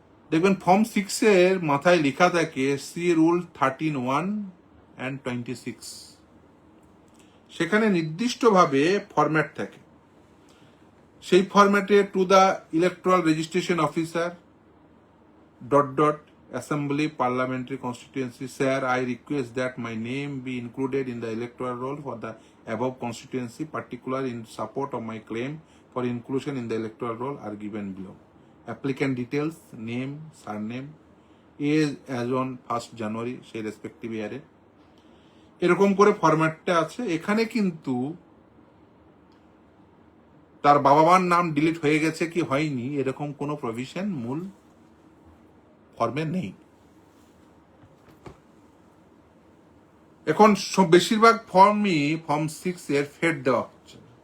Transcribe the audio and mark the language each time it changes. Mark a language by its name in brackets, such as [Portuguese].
[Bangla] দেখবেন ফর্ম 6-এর মাথায় লেখা থাকে সি রুল 13(1) and 26। সেখানে নির্দিষ্টভাবে ফরম্যাট থাকে। সেই ফরম্যাটে [English] To the electoral registration officer ... Assembly Parliamentary Constituency, sir, I request that my name be included in the electoral roll for the above constituency, particular in support of my claim for inclusion in the electoral roll are given below. Applicant details, name, surname, age as on 1st January [Bangla] সেই respective ইয়ারে। এরকম করে ফরম্যাটটা আছে। এখানে কিন্তু তার বাবা মার নাম ডিলিট হয়ে গেছে কি হয়নি এরকম কোনো প্রভিশন মূল ফর্মে নেই। এখন বেশিরভাগ ফর্মই ফর্ম 6-এর ফেট দেওয়া হচ্ছে।